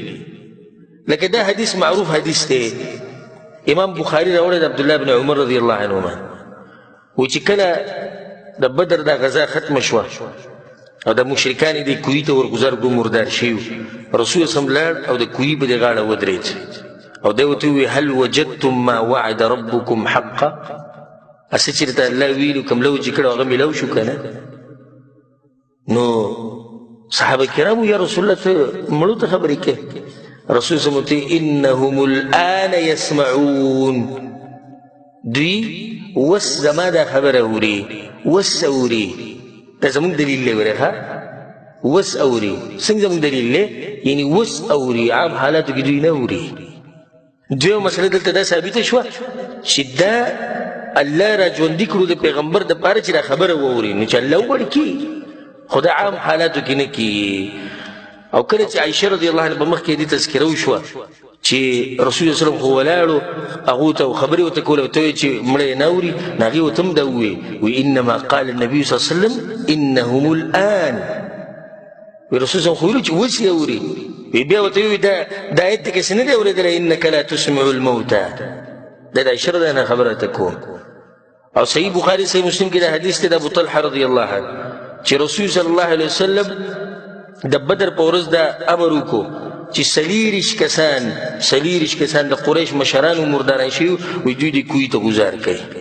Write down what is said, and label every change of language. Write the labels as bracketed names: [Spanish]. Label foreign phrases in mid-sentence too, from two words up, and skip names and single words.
[Pashto] لکه دا حدیث معروف حدیث دی، امام بخاري راوړی د عبدالله بن عمر [Arabic] رضی الله عنهما، [Pashto] وایي چې کله د بدر دا غزا ختمه شوه او د مشرکان دې کوهي ته ورګزار کړو، مردار شوي، رسول [Arabic] صلی الله علیه وسلم [Pashto] لاړ او د کوهي په دې غاړه ودرېد او دی ورته وویل [Arabic] هل وجدتم ما وعد ربكم حقا، [Pashto] هسې چې درته الله ویلي کوم لو چې کړی هغه میلاو شو که نه؟ نو صحابه کرامو یا رسول الله ته مړو ته خبرې کوې؟ [Arabic] رسول صلی الله علیه وسلم انهم الان يسمعون، [Pashto] دوی وس زما دا خبره اوري، وس اوري. دا زمونږ دلیل دی ورې ښه، وس اوري. څنګه زمونږ دلیل دی؟ یعنې وس اوري، عام حالاتو کې دوی نه اوري. دویمه مسله دلته دا ثابته شوه چې دا الله را ژوندي کړو د پیغمبر دپاره چې دا خبره واوري، نو چې الله وغواړي کي، خو دا عام حالاتو کې نه کي. او کله چې عایشه [Arabic] رضی الله عنها [Pashto] په مخ کې دې تذکره وشوه چې رسول الله صلی خو ولاړو هغو ته خبرې ورته کولې، ورته ویې چې مړی نه اوري، نو هغې ورته هم دا وویې، وایي [Arabic] انما قال النبي صلی الله علیه وسلم انهم الان، [Pashto] وایي رسول صلی خو ویلو چې اوس یې اوري. بیا ورته ویې دا آیت ته کسې نه دی اورېدلی [Arabic] انک لا تسمع الموتى، [Pashto] دا د عایشه [Arabic] رضی الله عنها [Pashto] خبره ته کوم. او صحیح بخاري صحیح مسلم کې دا حدیث دی د ابو طلحه [Arabic] رضی الله عنه [Pashto] چې رسول [Arabic] صلی الله علیه وسلم [Pashto] د بدر په ورځ دا امر وکړو چې څلېرویشت کسان د قریش مشرانو مرداران شوي وایي دوی دې کوهي ته ګزار کوي.